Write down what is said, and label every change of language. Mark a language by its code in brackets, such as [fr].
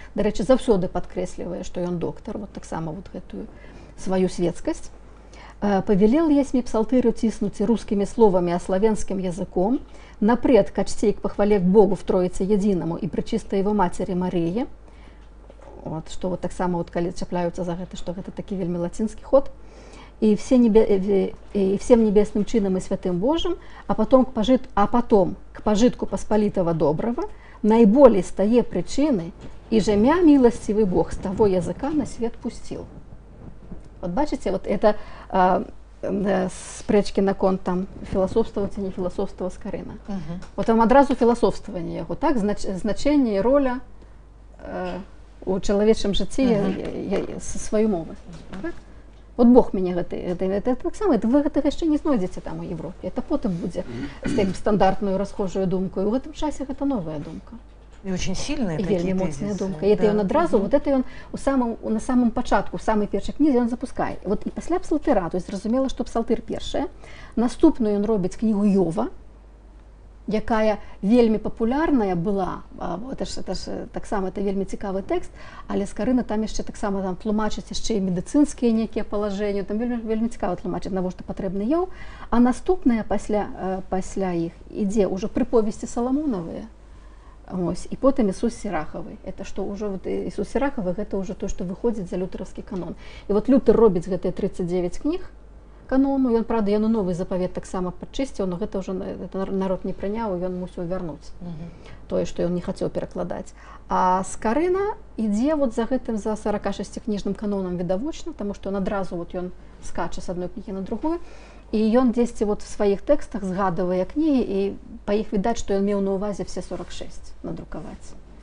[be] До речі, заўсёды падкрэслівае, што ён доктор, вот таксама вот гэтую сваю светскасць. «Повелел есмі псалтыры ціснуць рускімі словамі, а славянскім языком, напред качцей к похвале к Богу в Троице Единому и пречистой его матери Марии». Вот, што вот таксама вот, калі чапляюцца за гэта, што гэта такі вельмі лацінскі ход. И всем небесным чином и святым Божьим, а потом к пожитку посполитого доброго, наиболее стае причины, и жемя милостивый Бог с того языка на свет пустил. Вот бачите, вот это спрэчкі наконт там філасофстваваць ці не філасофстваваць Скарына. Вот там адразу філасофстваванне яго, так, значэнне і роля у чалавечым жыцці сваёй мовы. Так? Вот Бог мяне гэта таксама, вы гэтага яшчэ не знойдзеце там у Европе. Это потым будзе з тым стандартную расхожую думку. І ў гэтым часе гэта новая думка. [ru] И очень сильная такие тезисы. [be] Вельмі моцная думка. І это ён адразу, вот это ён [ru] на самом [be] пачатку, у самой першай кнізе ён запускае. Вот і пасля псалтыра, то есть зразумела, што псалтыр першая. Наступную ён робіць кнігу Йова, якая вельмі папулярная была, это ж таксама это вельмі цікавы тэкст, але Скарына там яшчэ таксама там тлумачыць яшчэ і медыцынскія некія палажэнні, там вельмі цікава тлумачыць, навошта патрэбны Йов, а наступная пасля іх ідзе ўжо прыповесці Саламонавыя. Ось, і потым Ісус Сірахавы. Это што ўжо вот Ісус Сірахавы, гэта ўжо то, што выходзіць за лютэраўскі канон. І вот Лютэр робіць гэтыя 39 кніг канону, ён, правда, ён новы запавет таксама падчысціў, но гэта ўжо народ не прыняў, і ён мусіў вярнуць тое, што ён не хацеў перакладаць. А Скарына ідзе вот за гэтым, за 46 кніжным канонам відавочна, таму што ён адразу вот ён скача з адной кнігі на другую, і ён дзесьці вот в сваіх тэкстах згадывае кнігі, і па іх відаць, што ён меў на ўвазе все 46 надрукаваць.